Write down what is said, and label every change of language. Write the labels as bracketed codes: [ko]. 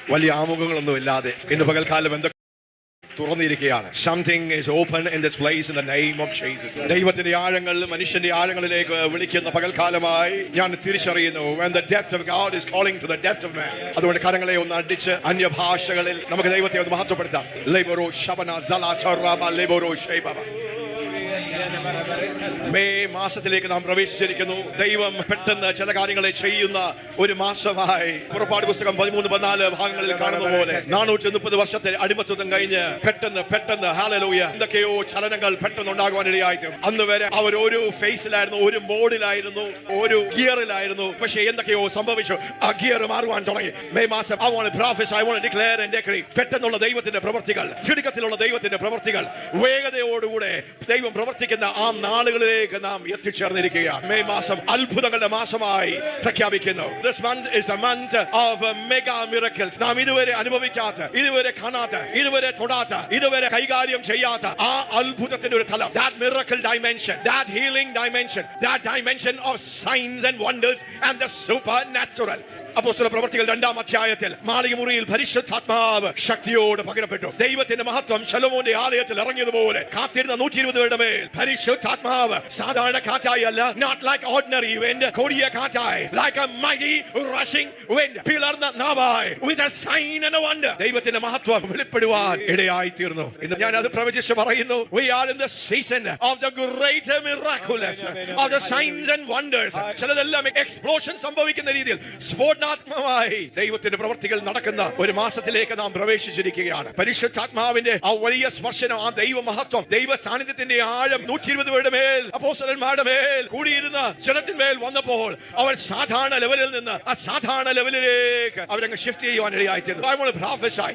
[ml] വലിയ ആമുഖങ്ങളൊന്നും ഇല്ലാതെ ഇന്ന് പകൽക്കാലം എന്തൊക്കെ തുറന്നിരിക്കുകയാണ്. [en] Something is open in this place in the name of Jesus. [ml] ദൈവത്തിന്റെ ആഴങ്ങൾ മനുഷ്യന്റെ ആഴങ്ങളിലേക്ക് വിളിക്കുന്ന പകൽക്കാലമായി ഞാൻ തിരിച്ചറിയുന്നു. [en] When the depth of God is calling to the depth of man. [ml] അതുകൊണ്ട് കരങ്ങളെ ഒന്ന് അടിച്ച് അന്യഭാഷകളിൽ നമുക്ക് ദൈവത്തെ ഒന്ന് മഹത്വപ്പെടുത്താം. ലെബോറോ ശബന സലാ ചറബ ലെബോറോ ഷൈബ. മെയ് മാസത്തിലേക്ക് നാം പ്രവേശിച്ചിരിക്കുന്നു. ദൈവം പെട്ടെന്ന് ചില കാര്യങ്ങളെ ചെയ്യുന്ന ഒരു മാസമായി പുറപ്പാട് പുസ്തകം 13-14 ഭാഗങ്ങളിൽ കാണുന്ന പോലെ 430 വർഷത്തെ അടിമത്വം കഴിഞ്ഞ് പെട്ടെന്ന് ഹല്ലേലൂയ എന്തൊക്കെയോ ചലനങ്ങൾ പെട്ടെന്ന് ഉണ്ടാകുവാനിടയായി. അന്ന് വരെ അവർ ഒരു ഫേസിലായിരുന്നു, ഒരു മോഡിലായിരുന്നു, ഒരു ഗിയറിലായിരുന്നു. പക്ഷേ എന്തൊക്കെയോ സംഭവിച്ചു. ആ ഗിയർ മാറുവാൻ തുടങ്ങി. മെയ് മാസം [en] I want to prophesy, I want to declare and decree. [ml] പെട്ടെന്നുള്ള ദൈവത്തിന്റെ പ്രവൃത്തികൾ, ചുരുക്കത്തിലുള്ള ദൈവത്തിന്റെ പ്രവൃത്തികൾ, വേഗതയോടുകൂടെ ദൈവം പ്രവർത്തിക്കുന്ന ആ നാളുകളിലേക്ക് നാം എത്തിച്ചേർന്നിരിക്കുകയാണ്. മെയ് മാസം അത്ഭുതങ്ങളുടെ മാസമായി പ്രഖ്യാപിക്കുന്നു. [en] This month is the month of mega miracles. [ml] നാം ഇതുവരെ അനുഭവിക്കാത്ത, ഇതുവരെ കാണാത്ത, ഇതുവരെ തൊടാത്ത, ഇതുവരെ കൈകാര്യം ചെയ്യാത്ത ആ അത്ഭുതത്തിന്റെ ഒരു തലം, [en] that miracle dimension, that healing dimension, that dimension of signs and wonders and the supernatural. [ml] അപ്പോസ്തല പ്രവൃത്തികൾ 2-ാം അധ്യായത്തിൽ മാളികമുറിയിൽ പരിശുദ്ധാത്മാവ് ശക്തിയോടെ പകരപ്പെട്ടു. ദൈവത്തിന്റെ മഹത്വം ശലോമോന്റെ ആലയത്തിൽ ഇറങ്ങിയതുപോലെ കാത്തിരുന്ന 120 പേരുടെ മേൽ പരിശുദ്ധാത്മാവ് സാധാരണ കാറ്റായി അല്ല, [en] not like ordinary wind, [ml] കൊടിയ കാറ്റായി, [en] like a mighty rushing wind, [ml] പിളർന്ന നാവായി, [en] with a sign and a wonder. [ml] ദൈവത്തിന്റെ മഹത്വം വെളിപ്പെടുവാൻ ഇടയായി തീർന്നു. ഇന്ന് ഞാൻ അത് പ്രവചിച്ച് പറയുന്നു. [en] We are in the season of the great miraculous, of the signs and wonders. [ml] ചിലതെല്ലാം എക്സ്പ്ലോഷൻ സംഭവിക്കുന്ന രീതിയിൽ സ്ഫോടനാത്മകമായി ദൈവത്തിന്റെ പ്രവൃത്തികൾ നടക്കുന്ന ഒരു മാസത്തിലേക്ക് നാം പ്രവേശിച്ചിരിക്കുകയാണ്. പരിശുദ്ധാത്മാവിന്റെ ആ വലിയ സ്പർശനം, ആ ദൈവ മഹത്വം, ദൈവ സാന്നിധ്യത്തിന്റെ ആഴം 120 പേരുടെ മേൽ, അപ്പോസ്തലന്മാരുടെ മേൽ, കൂടിയിരുന്ന ജനത്തിന്മേൽ വന്നപ്പോൾ അവർ സാധാരണ ലെവലിൽ നിന്ന് അസാധാരണ ലെവലിലേക്ക് അവരങ്ങ് ഷിഫ്റ്റ് ചെയ്യുവാൻ ഇടയായിത്തീർന്നു. [en] I want to prophesy.